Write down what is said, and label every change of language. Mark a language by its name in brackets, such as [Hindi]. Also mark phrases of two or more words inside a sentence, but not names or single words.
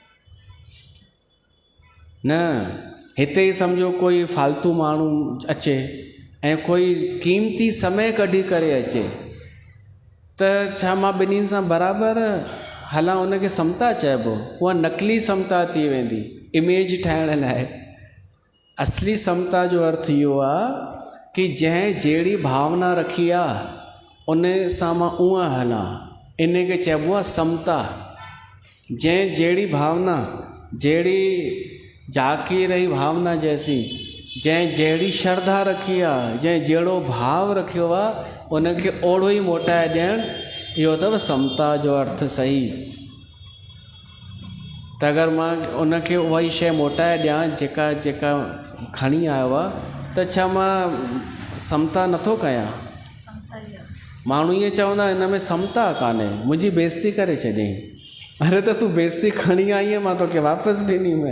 [Sindhi] न, हिते ई सम्झो कोई फालतू माण्हू अचे ऐं कोई क़ीमती समय कढी करे अचे, त छा मां ॿिन्हिनि सां बराबरि हलां? उनखे समता चइबो? उहा नकली समता थी वेंदी, इमेज ठाहिण लाइ। असली समता जो अर्थ इहो आहे कि जंहिं जहिड़ी भावना रखी आहे उन सां मां उअं हलां, इन खे चइबो आहे समता। जंहिं जहिड़ी भावना, जहिड़ी [Hindi] जाकी रही भावना जैसी, [Sindhi] जंहिं जहिड़ी श्रद्धा रखी आहे, जंहिं जहिड़ो भाव रखियो आहे, उनखे ओढ़ो ई मोटाए ॾियणु, इहो अथव समता जो अर्थ सही। त अगरि मां उनखे उहा ई शइ मोटाए ॾियां जेका खणी आयो आहे, त छा मां समता नथो कयां? माण्हू ईअं चवंदा हिन में समता कान्हे, मुंहिंजी बेइज़ती करे छॾियईं। अरे त तूं बेइज़ती खणी आई आहे, मां तोखे वापसि ॾिनी मैं।